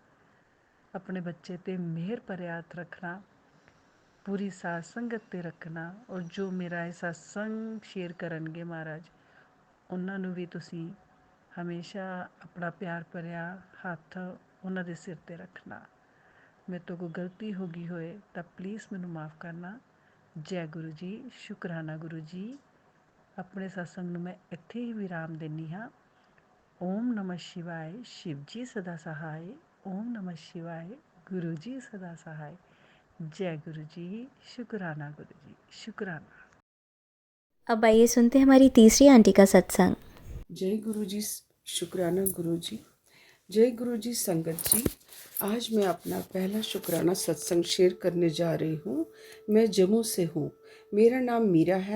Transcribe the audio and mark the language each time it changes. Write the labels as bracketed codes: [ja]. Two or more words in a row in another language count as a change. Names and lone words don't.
[pa] ਅਪਣੇ ਬੱਚੇ ਤੇ ਮਿਹਰ ਭਰੇ ਹੱਥ ਰੱਖਣਾ, ਪੂਰੀ ਸਾਥ ਸੰਗਤ ਤੇ ਰੱਖਣਾ, ਔਰ ਜੋ ਮੇਰਾ ਯੇ ਸਤਿਸੰਗ ਸ਼ੇਅਰ ਕਰਨਗੇ ਮਹਾਰਾਜ ਉਨ੍ਹਾਂ ਨੂੰ ਭੀ ਤੁਸੀਂ ਹਮੇਸ਼ਾ ਅਪਣਾ ਪਿਆਰ ਭਰਿਆ ਹੱਥ ਉਨ੍ਹਾਂ ਦੇ ਸਿਰ ਤੇ ਰੱਖਣਾ। ਮੇਰੇ ਤੋ ਕੋਈ ਗਲਤੀ ਹੋ ਗਈ ਹੋਏ ਤੋ ਪਲੀਜ਼ ਮੈਨੂੰ ਮਾਫ਼ ਕਰਨਾ। ਜੈ ਗੁਰੂ ਜੀ। ਸ਼ੁਕਰਾਨਾ ਗੁਰੂ ਜੀ। ਅਪਣੇ ਸਤਿਸੰਗ ਨੂੰ ਮੈਂ ਇੱਥੇ ਹੀ ਵਿਰਾਮ ਦੇਨੀ ਹਾਂ। [sa] ओम नमः शिवाय, [hi] शिव जी सदा सहाय। [sa] ओम नमः शिवाय, [hi] गुरु जी सदा सहाय। [pa] ਜੈ ਗੁਰੂ ਜੀ। ਸ਼ੁਕਰਾਨਾ ਗੁਰੂ ਜੀ, ਸ਼ੁਕਰਾਨਾ। [hi] अब आइए सुनते हैं हमारी तीसरी आंटी का सत्संग। जय गुरु जी, शुक्राना गुरु जी। जय गुरु जी संगत जी। आज मैं अपना पहला शुक्राना सत्संग शेयर करने जा रही हूँ। मैं जम्मू से हूँ, मेरा नाम मीरा है।